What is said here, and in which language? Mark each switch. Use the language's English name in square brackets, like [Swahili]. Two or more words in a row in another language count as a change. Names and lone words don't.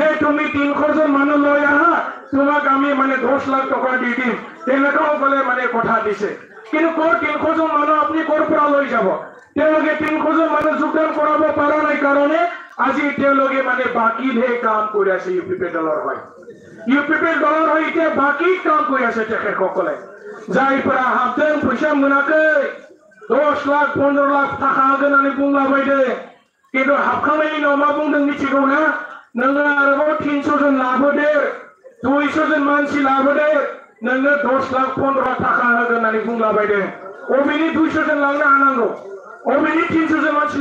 [Assamese] তুমি 300 জন মানুহ লৈ আহা তোমাক আমি মানে 10 লাখ টকা দি দিম তেনেকাও বলে মানে কথা দিছে কিন্তু কৰ 300 জন মানুহ আপুনি কৰ পৰা লৈ যাব তেওঁলোকে 300 জন মানুহ যোগদান কৰাব পৰা নাই কাৰণে আজি তেওঁলোকে মানে বাকীহে কাম কৰি আছে ইউপিপি দলৰ হয় ইউপিপি দলৰ হয় এতিয়া বাকী কাম কৰি আছে তেখেতসকলে যাই পৰা হাফতেন পইচা মোনাকে [Bodo] 10 লাখ 15 লাখ টাকা होनानै बुंलाबायदो কিন্তু हाबखांनायनि उनाव मा बुंदों मिथिगौ ना नोङो आरोबाव 300 जन लाबोदो 200 जन मानसि लाबोदो नोङो 10 लाख 15 टाका होनानै बुंलाबायदो अबेनि 200 जन लांनो हानांगौ अबेनि 300 जन मानसि